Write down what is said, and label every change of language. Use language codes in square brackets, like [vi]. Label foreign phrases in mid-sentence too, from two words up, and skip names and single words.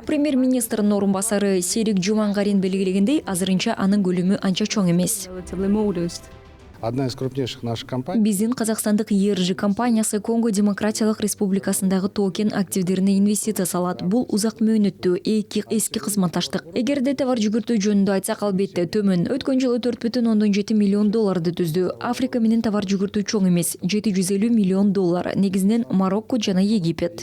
[ky] Премьер-министрдин орун басары Серик Жумангарин белгилегендей, азырынча анын көлөмү анча чоң эмес. [ru] Одна из крупнейших наших компаний. [ky] Биздин казакстандык ЕРЖ компаниясы Конго Демократиялык Республикасындагы токен активдерине инвестиция салат. Бул узак мөөнөттүү эски кызматташтык. Эгерде товар жүгүртүү жөнүндө айтсак, албетте төмөн. Өткөн жылы $4,7 миллион түздү. Африка менен товар жүгүртүү чоң эмес, $750 миллион, негизинен Марокко жана Египет.